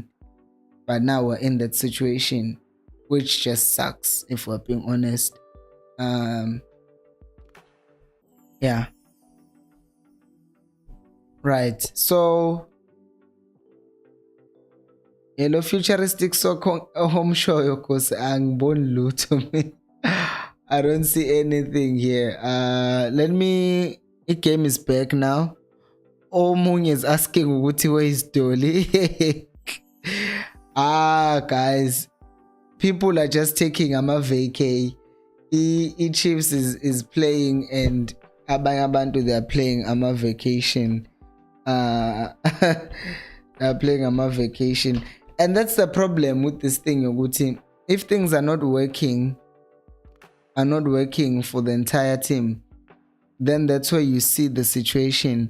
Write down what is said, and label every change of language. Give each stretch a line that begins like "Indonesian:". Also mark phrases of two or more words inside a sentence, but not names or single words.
English: But now we're in that situation, which just sucks if we're being honest. Yeah. Right. So hello futuristic soccer home show because
Zulu: angiboni lutho
English: me. I don't see anything here. Let me. The game is back now. Omunye is asking ukuthi where is Dolly. Guys, people are just taking vacay. Chiefs is playing and
Zulu: abanye abantu
English: they are playing vacation. They're playing vacation, and that's the problem with this thing, Yoguti. If things are not working for the entire team, then that's where you see the situation.